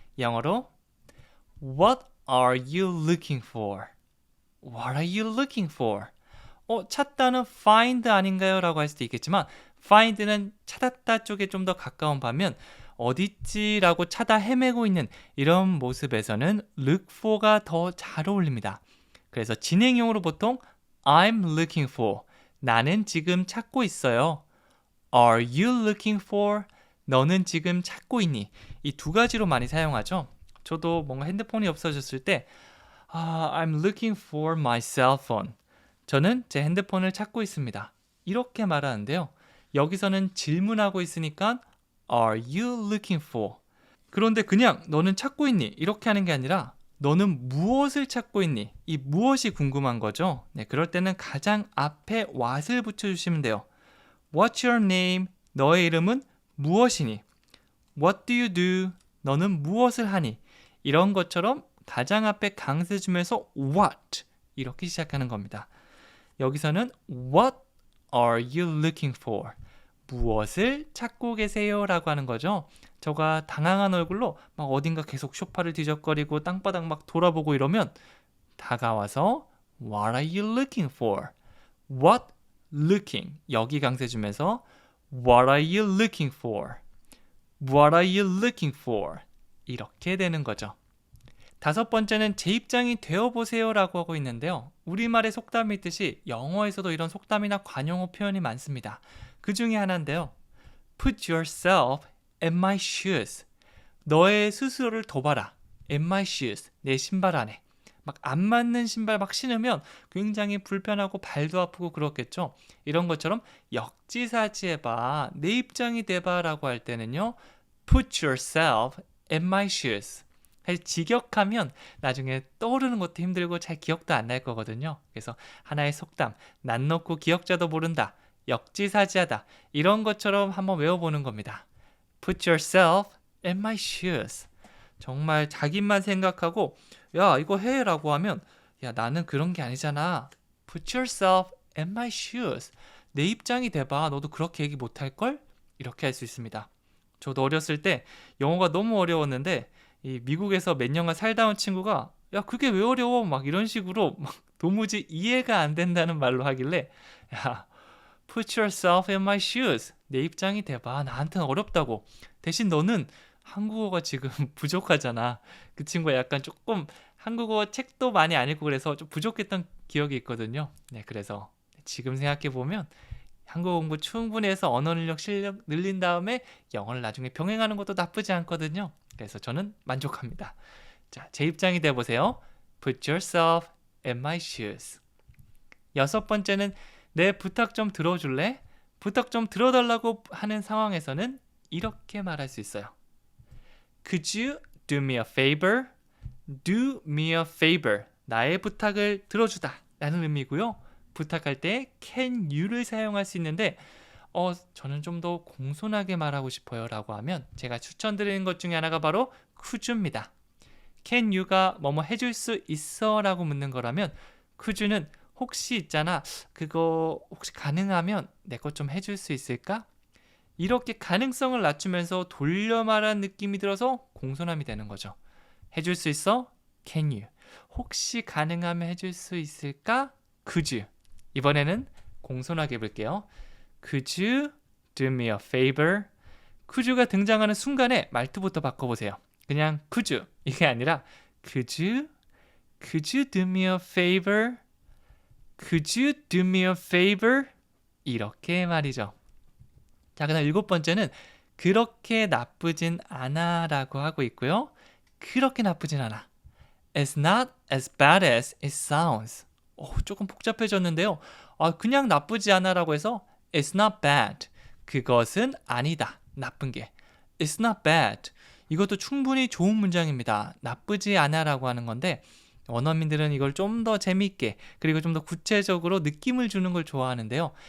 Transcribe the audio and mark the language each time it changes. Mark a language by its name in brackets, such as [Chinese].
[Korean] 영어로 [English] What are you looking for? What are you looking for? [Korean] 찾다는 find 아닌가요? 라고 할 수도 있겠지만 find는 찾았다 쪽에 좀 더 가까운 반면 어딨지? 라고 찾아 헤매고 있는 이런 모습에서는 look for가 더 잘 어울립니다. 그래서 진행형으로 보통 [English] I'm looking for. [Korean] 나는 지금 찾고 있어요. [English] Are you looking for? [Korean] 너는 지금 찾고 있니? 이 두 가지로 많이 사용하죠. 저도 뭔가 핸드폰이 없어졌을 때 [English] I'm looking for my cell phone. [Korean] 저는 제 핸드폰을 찾고 있습니다. 이렇게 말하는데요. 여기서는 질문하고 있으니까 [English] Are you looking for? [Korean] 그런데 그냥 너는 찾고 있니? 이렇게 하는 게 아니라 너는 무엇을 찾고 있니? 이 무엇이 궁금한 거죠. 네, 그럴 때는 가장 앞에 what을 붙여주시면 돼요. [English] What's your name? [Korean] 너의 이름은 무엇이니? [English] What do you do? [Korean] 너는 무엇을 하니? 이런 것처럼 가장 앞에 강세 주면서 what 이렇게 시작하는 겁니다. 여기서는 [English] What are you looking for? [Korean] 무엇을 찾고 계세요? 라고 하는 거죠. 저가 당황한 얼굴로 막 어딘가 계속 소파를 뒤적거리고 땅바닥 막 돌아보고 이러면 다가와서 [English] What are you looking for? What looking [Korean] 여기 강세 주면서 [English] What are you looking for? What are you looking for? [Korean] 이렇게 되는 거죠. 다섯 번째는 제 입장이 되어보세요 라고 하고 있는데요. 우리말의 속담이 있듯이 영어에서도 이런 속담이나 관용어 표현이 많습니다. 그 중에 하나인데요. [English] Put yourself in my shoes. [Korean] 너의 스스로를 둬봐라. [English] In my shoes. [Korean] 내 신발 안에. 막 안 맞는 신발 막 신으면 굉장히 불편하고 발도 아프고 그렇겠죠. 이런 것처럼 역지사지해봐. 내 입장이 돼봐 라고 할 때는요. [English] Put yourself in my shoes. [Korean] 사실 직역하면 나중에 떠오르는 것도 힘들고 잘 기억도 안 날 거거든요. 그래서 하나의 속담, 난 놓고 기억자도 모른다, 역지사지하다 이런 것처럼 한번 외워보는 겁니다. [English] Put yourself in my shoes. [Korean] 정말 자기만 생각하고 야 이거 해 라고 하면 야 나는 그런 게 아니잖아. [English] Put yourself in my shoes. [Korean] 내 입장이 돼봐. 너도 그렇게 얘기 못할걸? 이렇게 할 수 있습니다. 저도 어렸을 때 영어가 너무 어려웠는데 이 미국에서 몇 년간 살다 온 친구가 야 그게 왜 어려워 막 이런 식으로 막 도무지 이해가 안 된다는 말로 하길래 야 [English] put yourself in my shoes [Korean] 내 입장이 돼봐 나한테는 어렵다고 대신 너는 한국어가 지금 부족하잖아. 그 친구가 약간 조금 한국어 책도 많이 안 읽고 그래서 좀 부족했던 기억이 있거든요. 네, 그래서 지금 생각해보면 한국어 공부 충분히 해서 언어 능력 실력 늘린 다음에 영어를 나중에 병행하는 것도 나쁘지 않거든요. 그래서 저는 만족합니다. 자, 제 입장이 돼보세요. Put yourself in my shoes. 여섯 번째는 내 부탁 좀 들어줄래? 부탁 좀 들어달라고 하는 상황에서는 이렇게 말할 수 있어요. [English] Could you do me a favor? Do me a favor. [Korean] 나의 부탁을 들어주다 라는 의미고요. 부탁할 때 can you를 사용할 수 있는데 저는 좀 더 공손하게 말하고 싶어요 라고 하면 제가 추천드리는 것 중에 하나가 바로 could입니다. can you가 뭐뭐 해줄 수 있어 라고 묻는 거라면 could는 혹시 있잖아, 그거 혹시 가능하면 내 것 좀 해줄 수 있을까? 이렇게 가능성을 낮추면서 돌려 말하는 느낌이 들어서 공손함이 되는 거죠. 해줄 수 있어? [English] Can you? [Korean] 혹시 가능하면 해줄 수 있을까? [English] Could you? [Korean] 이번에는 공손하게 해볼게요. [English] Could you do me a favor? [Korean] Could you가 등장하는 순간에 말투부터 바꿔보세요. 그냥 [English] could you [Korean] 이게 아니라 [English] Could you do me a favor? Could you do me a favor? [Korean] 이렇게 말이죠. 자, 그다음 7번째는 그렇게 나쁘진 않아 라고 하고 있고요. 그렇게 나쁘진 않아. [English] It's not as bad as it sounds. [Korean] 조금 복잡해졌는데요. 그냥 나쁘지 않아 라고 해서 [English] It's not bad. [Korean] 그것은 아니다. 나쁜 게. [English] It's not bad. [Korean] 이것도 충분히 좋은 문장입니다. 나쁘지 않아 라고 하는 건데 원어민들은 이걸 좀 더 재미있게 그리고 좀 더 구체적으로 느낌을 주는 걸 좋아하는데요.